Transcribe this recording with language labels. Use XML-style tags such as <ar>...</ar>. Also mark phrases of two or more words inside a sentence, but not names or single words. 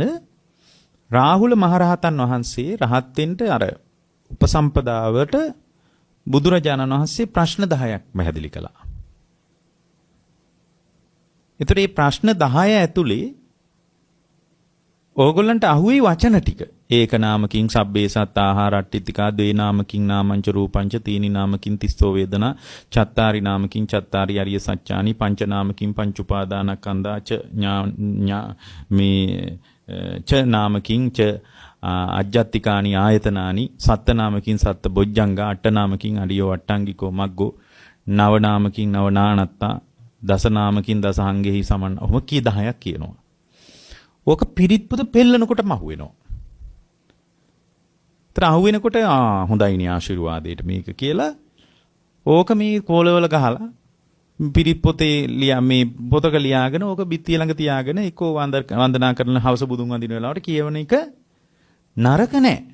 <si>රාහුල මහරහතන් වහන්සේ රහත් වෙන්න අර උපසම්පදාවට බුදුරජාණන් වහන්සේ ප්‍රශ්න 10ක් පැහැදිලි කළා. ඒතර මේ ප්‍රශ්න 10 ඇතුලේ ඕගොල්ලන්ට අහුවේ වචන ටික.</si> <pi>ඒක නාමකින් සබ්බේ සත්තාහාර අට්ඨිතිකා ද්වේ නාමකින් නාමංච රූපංච තීනි නාමකින් තිස්සෝ වේදනා චත්තාරි නාමකින් චත්තාරි අරිය සත්‍යානි පංච නාමකින් පංච උපාදානස්කන්ධා ච මේ ච නාමකින් ච අජ්ජත්තිකානි ආයතනානි සත්ත නාමකින් සත්ත බොජ්ජංගා අට නාමකින් අරියෝ අට්ටංගිකෝ මග්ගෝ නව නාමකින් නව නානත්තා දස නාමකින් දසහංගෙහි සමන්.</pi> <si>ඔහොම කී 10ක් කියනවා. ඕක පිරිත් පොත පෙන්නකොටම අහුවෙනවා. ඒතර අහුවෙනකොට හොඳයිනේ ආශිර්වාදයට මේක කියලා ඕක මේ කෝලවල ගහලා පිරිත් පොතේ මේ පොතක ලියාගෙන ඕක බිත්තිය ළඟ තියාගෙන එක්කෝ වන්දනා කරන හවස බුදුන් වඳින වෙලාවට කියවන එක නරක නෑ.</si>